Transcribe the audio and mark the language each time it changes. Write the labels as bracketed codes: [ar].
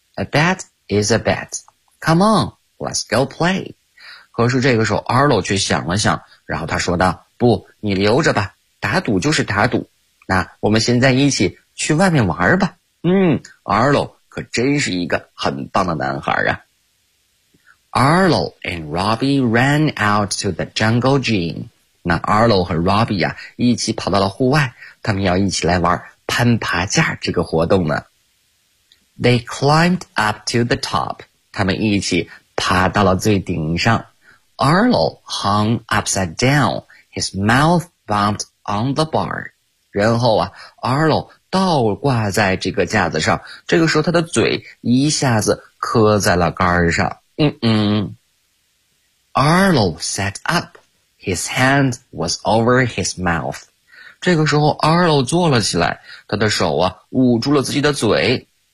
[en] A bet is a bet. Come on, let's go play. [zh] 可是这个时候 Arlo 却想了想，然后他说道，不，你留着吧，打赌就是打赌。那我们现在一起去外面玩吧。嗯， Arlo 可真是一个很棒的男孩啊。 [en] Arlo and Robbie ran out to the jungle gym. [zh] 那 Arlo 和 Robbie 啊，一起跑到了户外，他们要一起来玩攀爬架这个活动呢。 [en] They climbed up to the top. [zh] 他们一起爬到了最顶上。 [en] Arlo hung upside down, his mouth bumped on the bar. [zh] 然后啊 ,Arlo 倒挂在这个架子上，这个时候他的嘴一下子磕在了杆上。 [en] Arlo sat up. His hand was over his mouth. [zh] 这个时候 Arlo 坐了起来，他的手啊捂住了自己的嘴。